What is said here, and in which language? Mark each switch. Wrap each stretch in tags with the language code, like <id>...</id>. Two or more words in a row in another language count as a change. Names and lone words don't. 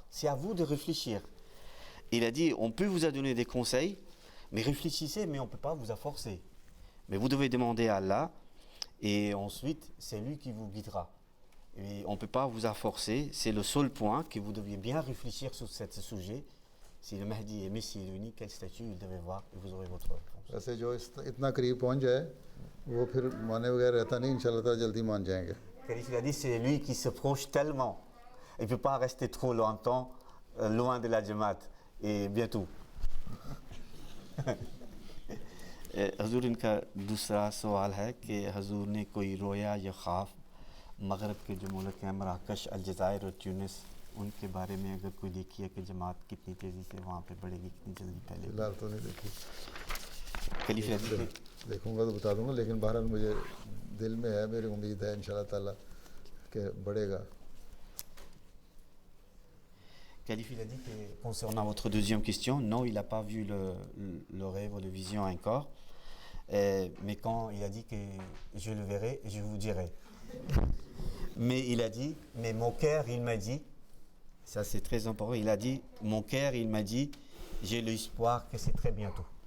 <fr>C'est à vous de réfléchir. Il a dit, on peut vous donner des conseils, mais réfléchissez, mais on ne peut pas vous forcer. Mais vous devez demander à Allah, et ensuite, c'est lui qui vous guidera. Et on ne peut pas vous forcer, c'est le seul point que vous deviez bien réfléchir sur ce sujet. Si le Mahdi et Messie est venu, quel statut il devait voir, et vous aurez votre réponse.</fr> <ur>ویسے جو اتنا قریب پہنچ جائے وہ پھر مانے بغیر رہتا نہیں انشاءاللہ تعالیٰ جلدی مان جائیں گے.</ur> <fr>Il a dit c'est lui qui se proche tellement. Il ne peut pas rester trop longtemps loin de la Jamaat. Et bientôt.</fr> <ur>حضور ان کا دوسرا سوال ہے کہ حضور نے کوئی رؤیا یا خواب مغرب کے جو ملک ہیں مراکش الجزائر اور تیونس ان کے بارے میں اگر کوئی دیکھی ہے کہ جماعت کتنی تیزی سے وہاں پے بڑھے گی کتنی جلدی پہلے فی الحال تو نہیں دیکھی खलीफा دیکھوں گا تو بتا دوں گا لیکن بہرحال مجھے دل میں ہے میری امید ہے انشاءاللہ تعالیٰ کہ بڑھے گا.</ur> <fr>Khalif, il a dit que concernant votre deuxième question, non, il n'a pas vu le rêve ou la vision encore. Mais quand il a dit que je le verrai, je vous dirai. Mais il a dit, mais mon cœur, il m'a dit, ça c'est très important, il a dit, mon cœur, il m'a dit, j'ai l'espoir que c'est très bientôt.</fr>